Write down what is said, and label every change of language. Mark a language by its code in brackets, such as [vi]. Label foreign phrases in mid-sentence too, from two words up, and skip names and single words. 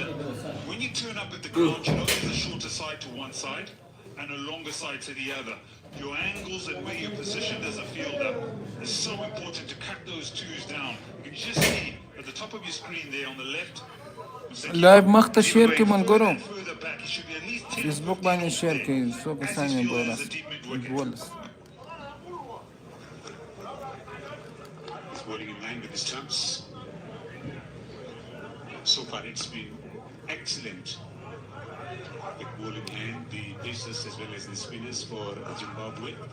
[en] When you turn up at the ground, you know there's a shorter side to one side and a longer side to the other. Your angles and where you're positioned as a fielder is so important to cut those twos down. You can just see at the top of your screen there on the left. [ps] Live مخته شیر کې ملګرو. [en] Further back, it should be at least 10 [ps] فیسبوک باندې شیر کې څو کسان یې دولس. [en] He's bowling in line with his stumps. So far it's been excellent. The ball in hand, the pacers as well as the spinners for Zimbabwe.